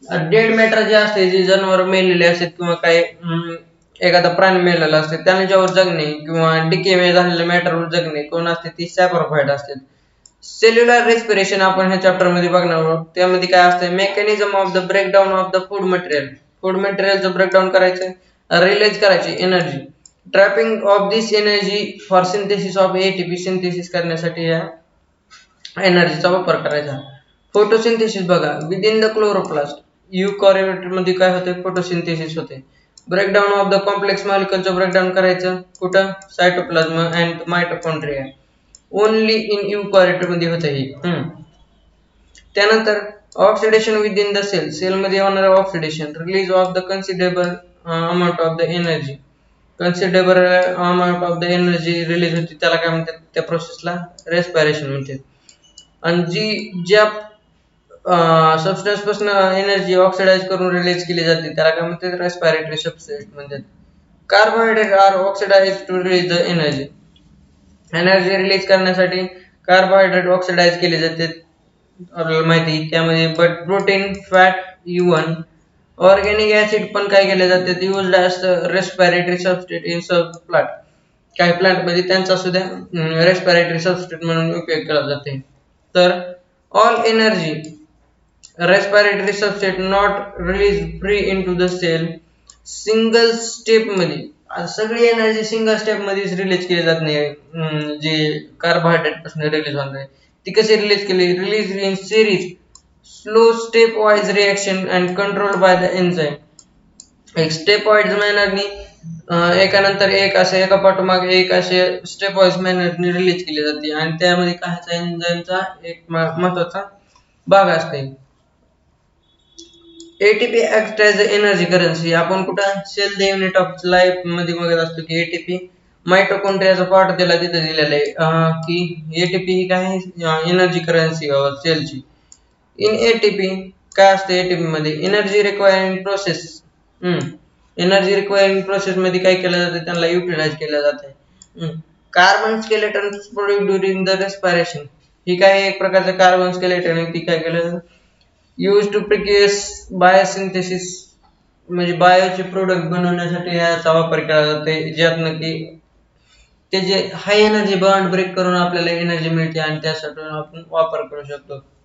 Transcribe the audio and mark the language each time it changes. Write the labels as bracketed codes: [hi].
[mr] Dead matter जे असते जे जनावर मेलेले असतात किंवा काही एखादा प्राणी मेलेला असते त्यांच्यावर जगणे किंवा डिके झालेल्या मॅटरवर जगणे कोण असते ती सॅप्रोफाइट असते. सेल्युलर रेस्पिरेशन आपण ह्या चॅप्टर मध्ये बघणार आहोत. त्यामध्ये काय असतं [en] Mechanism of the breakdown of the food material. [mr] Food मटेरियलचं breakdown करायचं रिलीज करायची energy. [en] Trapping of this energy for synthesis of ATP. [mr] Synthesis करण्यासाठी या एनर्जीचा वापर करायचा. [en] Photosynthesis बघा within the chloroplast. [mr] युकॅरियोट मध्ये काय होते फोटोसिंथेसिस होते. [en] breakdown of the complex मॉलिक्युलचं [mr] breakdown करायचं कुठं सायटोप्लाझ्म अँड मायटोकॉन्ड्रिया. [en] only in eukaryote [mr] मध्ये होतं हे. त्यानंतर oxidation within the sale. Sale मध्ये होणारे [en] Oxidation release of the considerable amount of the energy. [mr] Considerable amount of the energy release होती त्याला काय म्हणतात त्या प्रोसेसला रेस्पिरेशन म्हणतात. आणि ज्या सबस्टन्स पासून एनर्जी ऑक्सिडाइज करून रिलीज केली जाते त्याला काय म्हणतात रेस्पिरेटरी सबस्टेट म्हणतात. [en] Carbohydrate are oxidise to release the energy. [mr] Energy release करण्यासाठी कार्बोहायड्रेट ऑक्सिडाइज केले जाते, आपल्याला माहिती त्यामध्ये. [en] but protein, fat, even organic acid [mr] पण काय केले जाते, [en] Used as respiratory substrate in some plant. [mr] काही प्लांट मध्ये त्यांचा सुद्धा रेस्पिरेटरी सबस्टेट म्हणून उपयोग केला जाते. [en] तर all energy respiratory substrate not release free into the cell single step मध्ये. [mr] सगळी एनर्जी सिंगल स्टेप मध्येच रिलीज केली जात नाही. जे कार्बोहायड्रेट पासून रिलीज होणार आहे ती कशी रिलीज केली, [en] Release in series slow step wise reaction and control by the enzyme. [mr] एक स्टेप वाईज मॅनरनी एकानंतर एक असे एका पाठोमागे एक असे स्टेप वाईज मॅनरनी रिलीज केली जाते आणि त्यामध्ये काही एन्झाईमचा एक महत्वाचा भाग असते. [en] ATP act as energy currency. [mr] आपण कुठं sale the unit of life मध्ये बघत असतो की एटीपी माइटोकॉन्ड्रियाचा पार्ट त्याला तिथे दिलेला आहे की एटीपी ही काय एनर्जी करन्सी सेलची. इन एटीपी काय असते, एटीपी मध्ये energy requiring process. Energy requiring process मध्ये काय केलं जाते, त्यांना युटिलाइज केलं जाते. [en] Carbon skeleton produce during the respiration. [mr] ही काय एक प्रकारचं कार्बन स्केलेटन ती काय केलं, [en] use to precursor biosynthesis, [mr] म्हणजे बायोचे प्रोडक्ट बनवण्यासाठी याचा वापर केला जातो, ज्यातनं की ते जे हाय एनर्जी बॉन्ड ब्रेक करून आपल्याला एनर्जी मिळते आणि त्यासाठी आपण वापर करू शकतो.